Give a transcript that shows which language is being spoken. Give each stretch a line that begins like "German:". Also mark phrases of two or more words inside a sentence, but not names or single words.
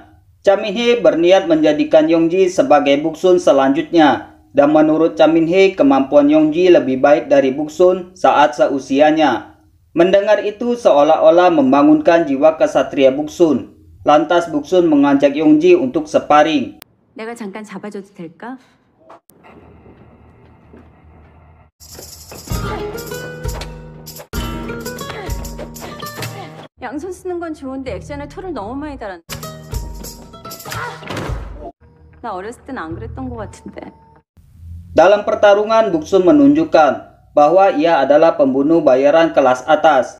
Indonesian: Cha Min-hee berniat menjadikan Yongji sebagai Buksun selanjutnya. Dan menurut Cha Min-hee, kemampuan Yongji lebih baik dari Buksun saat seusianya. Mendengar itu seolah-olah membangunkan jiwa kesatria Buksun. Lantas Buksun mengajak Yongji untuk sparring.
Korean: 내가 잠깐 잡아줘도 될까? 양손 쓰는 건 좋은데 액션에 토를 너무 많이 달았네. 나 어렸을 땐 안 그랬던 것 같은데.
Indonesian: Dalam pertarungan, Buksun menunjukkan bahwa ia adalah pembunuh bayaran kelas atas.